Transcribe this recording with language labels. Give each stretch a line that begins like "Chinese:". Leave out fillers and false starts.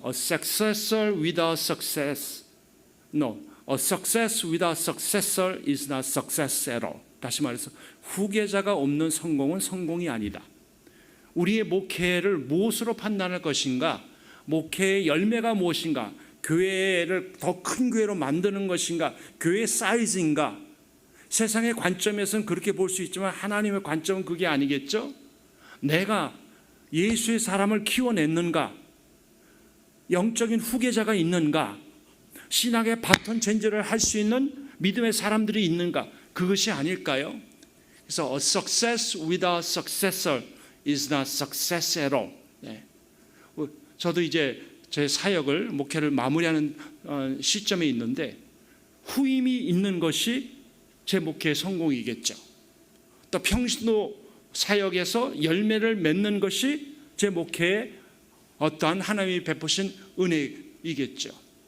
English: A successor without success. No, a success without successor is not success at all.
Korean: 다시 말해서 후계자가 없는 성공은 성공이 아니다. 우리의 목회를 무엇으로 판단할 것인가? 목회의 열매가 무엇인가? 교회를 더 큰 교회로 만드는 것인가? 교회 사이즈인가? 세상의 관점에서는 그렇게 볼 수 있지만 하나님의 관점은 그게 아니겠죠? 내가 예수의 사람을 키워냈는가? 영적인 후계자가 있는가? 신학의 바톤 체인지를 할 수 있는 믿음의 사람들이 있는가? 그것이 아닐까요? 그래서
English: a success without successor is not success at all.
Korean: 저도 이제 제 사역을 목회를 마무리하는 시점에 있는데 후임이 있는 것이 제 목회의 성공이겠죠. 또 평신도 사역에서 열매를 맺는 것이 제 목회의 어떠한 하나님이 베푸신 은혜이겠죠.